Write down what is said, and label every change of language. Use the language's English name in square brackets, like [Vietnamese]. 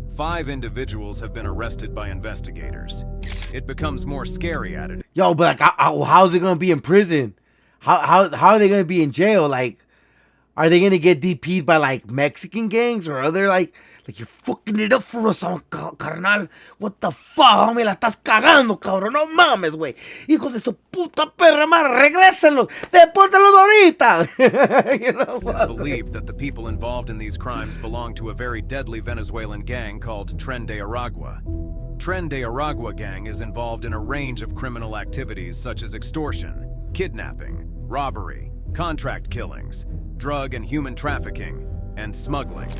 [English] 5 individuals have been arrested by investigators. It becomes more scary at it. Yo, but like, how's it gonna be in prison? How are they gonna be in jail? Like, are they gonna get DP'd by like Mexican gangs or other like you're fucking it up for us, carnal? What the fuck, homie? [Spanish] La estás cagando, cabrón. No mames, güey. Hijos de su puta perra madre, regrésenlos. Depórtalos ahorita. [English] You know what? It's believed that the people involved in these crimes belong to a very deadly Venezuelan gang called Tren de Aragua. Tren de Aragua gang is involved in a range of criminal activities such as extortion, kidnapping, robbery, contract killings, drug and human trafficking, and smuggling.